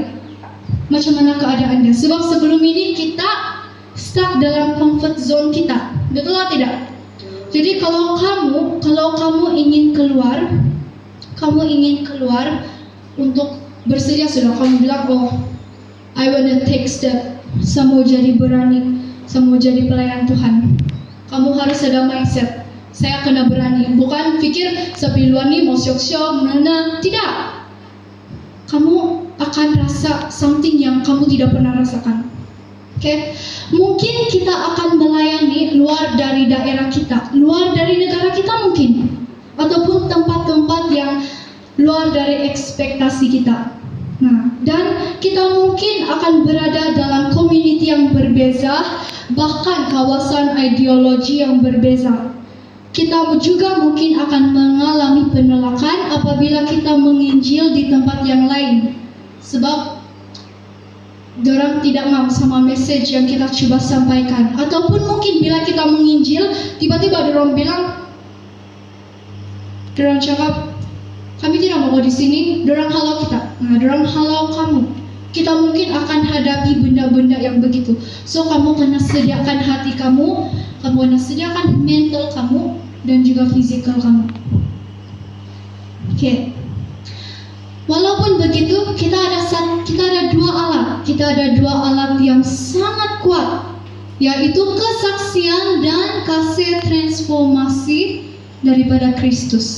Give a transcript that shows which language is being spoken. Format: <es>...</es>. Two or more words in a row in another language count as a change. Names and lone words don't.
<ms>Sebab sebelum ini kita stuck dalam</ms> <en>comfort zone</en> <ms>kita. Betul atau tidak? Jadi kalau kamu ingin keluar untuk bersedia sudah, kamu bilang,</ms> <en>oh, I wanna take step.</en> <ms>Saya mau jadi berani, saya mau jadi pelayan Tuhan. Kamu harus ada mindset, saya kena berani. Bukan pikir sepi luar ni mau syok-syok, tidak. Kamu akan rasa something yang kamu tidak pernah rasakan. Oke, mungkin kita akan melayani luar dari daerah kita, luar dari negara kita mungkin, ataupun tempat-tempat yang luar dari ekspektasi kita. Nah, dan kita mungkin akan berada dalam community yang berbeza, bahkan kawasan ideologi yang berbeza. Kita juga mungkin akan mengalami penolakan apabila kita menginjil di tempat yang lain. Sebab dorang tidak mau sama message yang kita coba sampaikan. Ataupun mungkin bila kita menginjil, tiba-tiba dorang cakap, kami tidak mau di sini, dorang halau kita. Nah, dorang halau kamu. Kita mungkin akan hadapi benda-benda yang begitu. So, kamu kena sediakan hati kamu kena sediakan mental kamu, dan juga fisikal kamu. Oke. Walaupun begitu, kita ada 2 alat. Kita ada 2 alat yang sangat kuat, yaitu kesaksian dan kasih transformasi daripada Kristus.</ms>